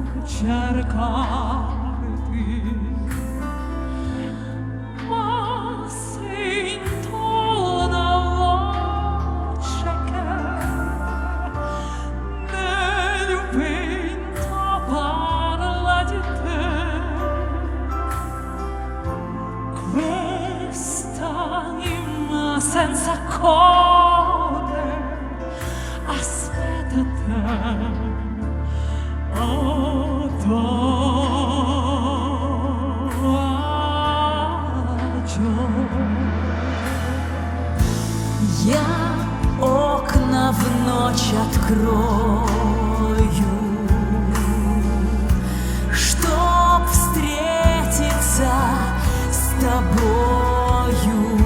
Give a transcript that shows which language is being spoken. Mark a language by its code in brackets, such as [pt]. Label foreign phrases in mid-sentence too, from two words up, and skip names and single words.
[it] cercarti, ma sento una voce che nel vento parla di te. Questa anima senza code aspetta te. [ru] Я окна в ночь открою, чтоб встретиться с тобою.